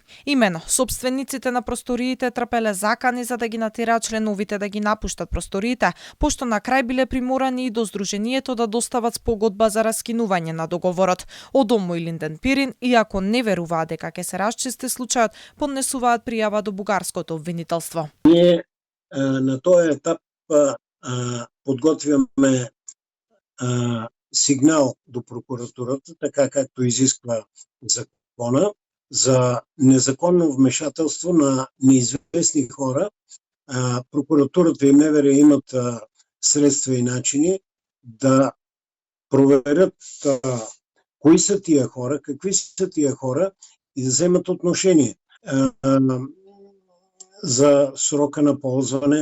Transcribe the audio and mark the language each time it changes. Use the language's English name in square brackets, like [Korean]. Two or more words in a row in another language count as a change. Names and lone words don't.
[Macedonian] Имено, собствениците на просториите трпеле закани за да ги натераат членовите да ги напуштат просториите, пошто на крај биле приморани и до здруженијето да достават спогодба за раскинување на договорот. Од Омо Илинден Пирин, иако не веруваат дека ќе се чисте случајот, поднесуваат пријава до бугарското обвинителство. [Bulgarian] Ние на тој етап подготвяме сигнал до прокуратурата, така както изисква закона, за незаконно вмешателство на неизвестни хора. Прокуратурата и МВР имат средства и начини да проверят кои са тия хора, какви са тия хора и да вземат отношение за срока на ползване.